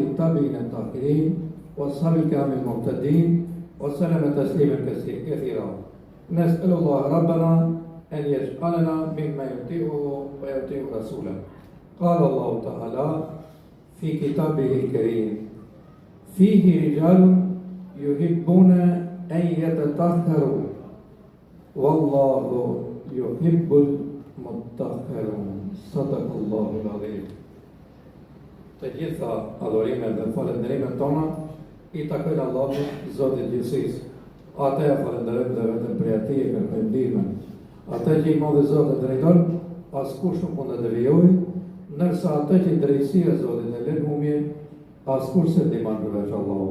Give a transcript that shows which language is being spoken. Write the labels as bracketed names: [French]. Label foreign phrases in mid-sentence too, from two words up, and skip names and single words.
[Arabic] التابعين الطاهرين والصحابة الكرام المهتدين وسلم تسليما كثيرا نسأل الله ربنا أن يجعلنا ممن يطيعه ويطيع رسوله قال الله تعالى في كتابه الكريم فيه رجال يحبون أن يتطهروا والله يحب المطهرين صدق الله العظيم. [Albanian] Të gjitha adhurimet dhe falënderimet tona i takojnë Allahut, Zotit gjithësisë. Atë e falënderojmë dhe vetëm prej atij e kërkojmë ndihmën. Atë që i madhi Zoti drejton, askush nuk mund të devijojë, ndërsa atë që drejtësia e Zotit e lën humje, askush s'e ndihmon përveç Allahut.